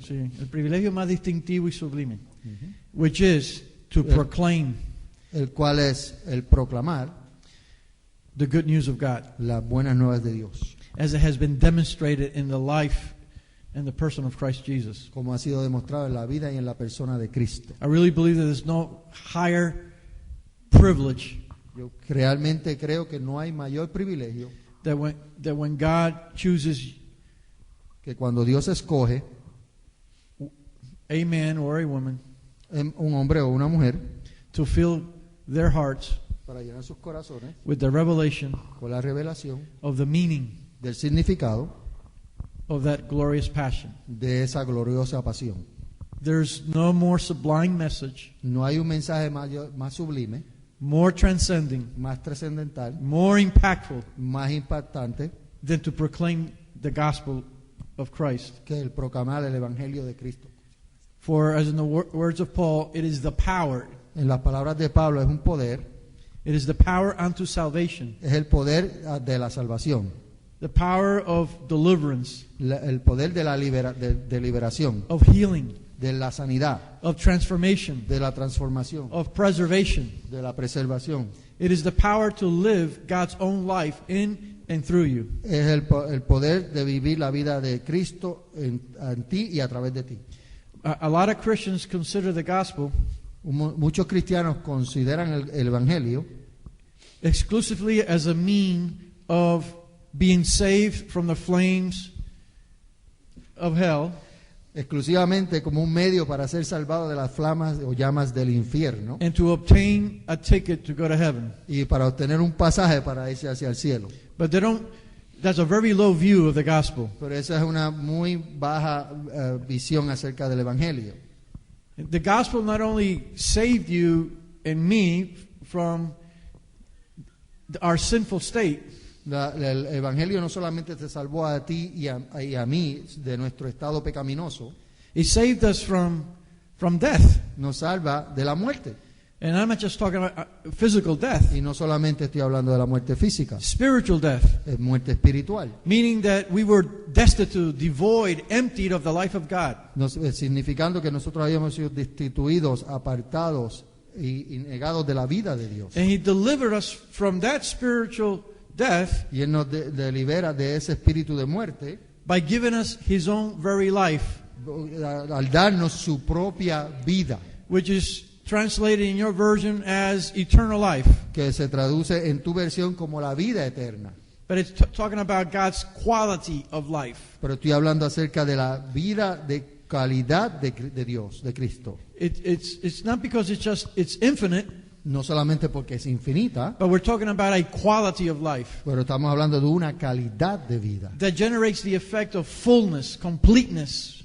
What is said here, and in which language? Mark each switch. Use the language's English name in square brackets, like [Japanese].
[Spanish] Sí, el privilegio más distintivo y sublime, [English] which is to proclaim, [Spanish] el cual es el proclamar [English] the good news of God, [Spanish] las buenas nuevas de Dios, [English] as it has been demonstrated in the life and the person of Christ Jesus. [Spanish] Como ha sido demostrado en la vida y en la persona de Cristo. [English] I really believe that there's no higher privilege. [Spanish] Yo realmente creo que no hay mayor privilegio [English] that when God chooses, [Spanish] que cuando Dios escoge [English] a man or a woman, [Spanish] un hombre o una mujer, [English] to fill their hearts [Spanish] para llenar sus corazones [English] with the revelation, [Spanish] con la revelación [English] of the meaning, [Spanish] del significado [English] of that glorious passion. [Spanish] De esa gloriosa pasión. [English] There's no more sublime message. [Spanish] No hay un mensaje más sublime, [English] more transcending, [Spanish] más trascendental, [English] more impactful, [Spanish] más impactante, [English] than to proclaim the gospel of Christ. [Spanish] Que el proclamar el evangelio de Cristo. [English] For as in the words of Paul, it is the power. [Spanish] En las palabras de Pablo es un poder. [English] It is the power unto salvation. [Spanish] Es el poder de la salvación. [English] The power of deliverance. [Spanish] El poder de la liberación. [English] Of healing. [Spanish] De la sanidad. [English] Of transformation. [Spanish] De la transformación. [English] Of preservation. [Spanish] De la preservación. [English] It is the power to live God's own life in and through you. [Spanish] Es el poder de vivir la vida de Cristo en ti y a través de ti. [English] A lot of Christians consider the gospel, [Spanish] muchos cristianos consideran el evangelio [English] exclusively as a means of being saved from the flames of hell, [Spanish] exclusivamente como un medio para ser salvado de las flamas o llamas del infierno, [English] and to obtain a ticket to go to heaven, [Spanish] y para obtener un pasaje para irse hacia el cielo. [English] But they don't. That's a very low view of the gospel. [Spanish] Pero esa es una muy baja visión acerca del evangelio. [English] The gospel not only saved you and me from our sinful state. [Spanish] El evangelio no solamente te salvó a ti y a mí de nuestro estado pecaminoso. [English] It saved us from death. [Spanish] Nos salva de la muerte. [English] And I'm not just talking about physical death. [Spanish] Y no solamente estoy hablando de la muerte física. [English] Spiritual death. [Spanish] Es muerte espiritual. [English] Meaning that we were destitute, devoid, emptied of the life of God. [Spanish] Significando que nosotros habíamos sido destituidos, apartados y negados de la vida de Dios. [English] And He delivered us from that spiritual death. [Spanish] Y Él nos libera de ese espíritu de muerte. [English] By giving us His own very life. [Spanish] al darnos su propia vida, [English] which is translated in your version as eternal life. [Spanish] que se traduce en tu versión como la vida eterna. [English] But it's talking about God's quality of life. [Spanish] Pero estoy hablando acerca de la vida de calidad de Dios, de Cristo. [English] It's not because it's infinite, [Spanish] No solamente porque es infinita, [English] but we're talking about a quality of life [Spanish] pero estamos hablando de una calidad de vida [English] that generates the effect of fullness, completeness.